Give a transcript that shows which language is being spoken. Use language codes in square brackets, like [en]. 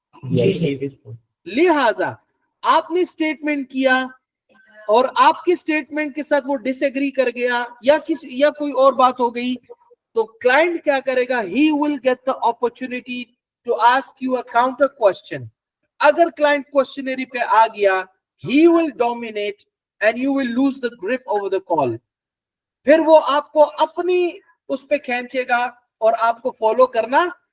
[ur] جی جی بالکل. لہٰذا آپ نے اسٹیٹمنٹ کیا اور آپ کے اسٹیٹمنٹ کے ساتھ وہ ڈس ایگری کر گیا یا کوئی اور بات ہو گئی, تو کلائنٹ کیا کرے گا, he will get the opportunity to ask you a counter question. [en] اگر کلائنٹ کوشچنری پہ آ گیا, he will dominate and you will lose the grip over the call. [ur] پھر وہ آپ کو اپنی اس پہ کھینچے گا اور آپ کو فالو کرنا